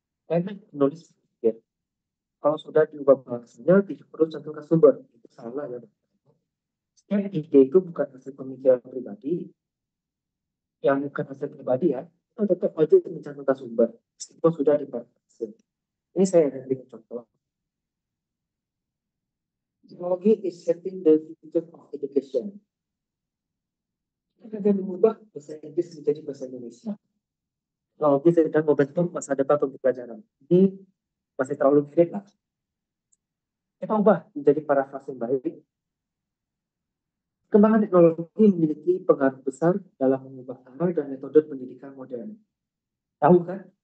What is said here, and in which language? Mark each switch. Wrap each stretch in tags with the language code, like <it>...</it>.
<id>Karena penulis berpikir, kalau sudah diubah bahasanya, tidak perlu cantumkan sumber. Itu salah ya. Setiap ide itu bukan hasil pemikiran pribadi, yang bukan hasil pribadi ya, itu tetap wajib mencantumkan sumber. Meskipun sudah diparafrase. Ini saya ada berikan contoh.</id> <en>Technology is shaping the future of education.</en> <id>Kita akan mengubah bahasa Inggris menjadi bahasa Indonesia. Teknologi sedang membentuk masa depan pembelajaran. Ini masih terlalu mirip lah. Kita ubah menjadi parafrase yang baik. Kembangan teknologi memiliki pengaruh besar dalam mengubah cara dan metode pendidikan modern. Tahu kan?</id>